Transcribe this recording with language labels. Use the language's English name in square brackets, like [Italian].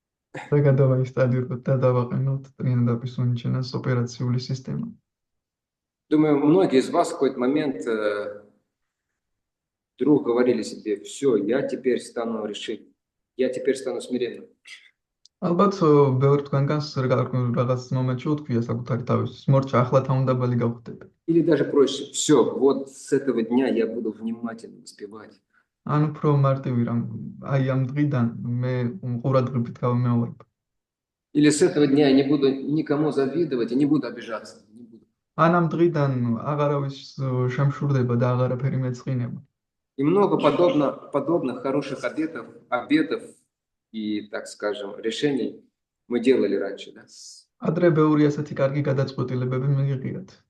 [Georgian] და გადავაინსტალიროთ და დავაყენოთ Trinata Pisunicina's ოპერაციული სისტემა. [Russian] Думаю, многие из вас в какой-то момент вдруг говорили себе: все, я теперь стану решительным, я теперь стану смиренным. [Georgian] ალბათ ბევრ თქვენგანს რაღაც მომენტში უთქვია საკუთარი თავისთვის, მორჩა ახლა თავმდაბალი გავხდები. [Russian] Или даже проще: все, вот с этого дня я буду внимательно воспевать. [Georgian] ან უფრო მარტივი რამ, აი ამ დღიდან მე ყურადღებით გავიმეორებ. [Russian] Или с этого дня я не буду никому завидовать и не буду обижаться. Не буду. [Georgian] ან ამ დღიდან აღარავის შემშურდება და აღარაფერი მეწყინება. [Russian] И много подобных хороших обетов и, так скажем, решений мы делали раньше, да? [Georgian] ადრე ბევრი ასეთი კარგი გადაწყვეტილებები მივიღიათ.